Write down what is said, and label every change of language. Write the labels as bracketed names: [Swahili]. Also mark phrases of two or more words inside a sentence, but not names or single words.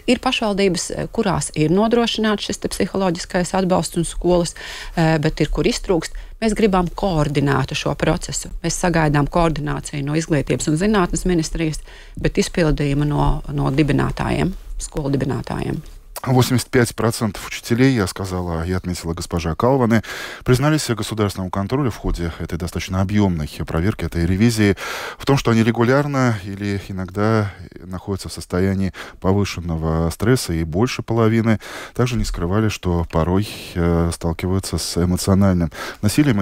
[Latvian] Ir pašvaldības, kurās ir nodrošināts šis psiholoģiskais atbalsts un skolas, bet ir, kur iztrūkst. Mēs gribam koordinētu šo procesu. Mēs sagaidām koordināciju no Izglītības un zinātnes ministrijas, bet izpildījumu no dibinātājiem, skolu dibinātājiem. [Russian] 85% учителей, я сказала и отметила госпожа Калване, признались государственному контролю в ходе этой достаточно объемной проверки, этой ревизии, в том, что они регулярно или иногда находятся в состоянии повышенного стресса, и больше половины также не скрывали, что порой сталкиваются с эмоциональным насилием.